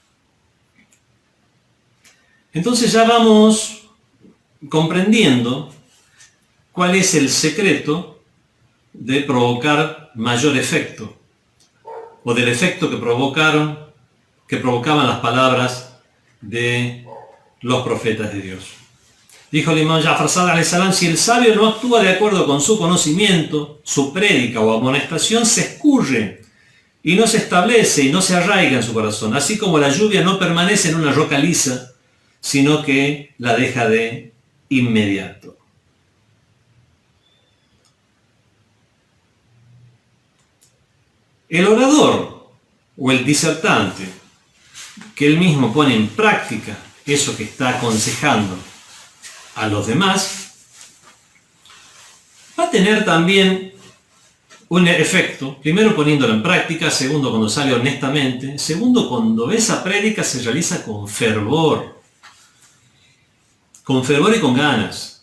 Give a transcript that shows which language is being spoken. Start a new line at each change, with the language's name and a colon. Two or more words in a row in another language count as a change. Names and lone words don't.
Spanish: Entonces ya vamos comprendiendo cuál es el secreto de provocar mayor efecto, o del efecto que provocaban las palabras de los profetas de Dios. Dijo el imam Ja'far Sadiq
Arabic: عليه السلام:
Spanish: si el sabio no actúa de acuerdo con su conocimiento, su prédica o amonestación se escurre y no se establece y no se arraiga en su corazón, así como la lluvia no permanece en una roca lisa, sino que la deja de inmediato. El orador o el disertante que él mismo pone en práctica eso que está aconsejando a los demás, va a tener también un efecto, primero poniéndolo en práctica, segundo cuando sale honestamente, segundo cuando esa prédica se realiza con fervor y con ganas.